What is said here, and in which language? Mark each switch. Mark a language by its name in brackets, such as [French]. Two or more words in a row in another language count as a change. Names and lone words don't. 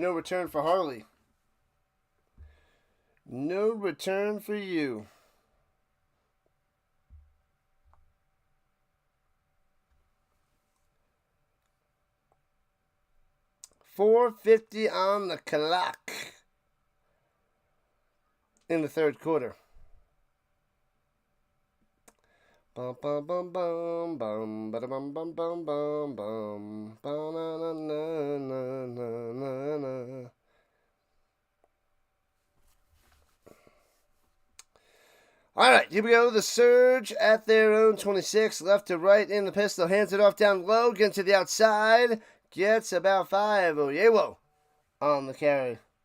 [English] No return for Harley. No return for you. $4.50 on the clock in the third quarter. Bum bum bum bum bum ba bum bum bum bum bum ba na na na na na na. All right, here we go. The Surge at their own 26, left to right in the pistol, hands it off down low, gets to the outside, gets about 5. Oyewo on the carry.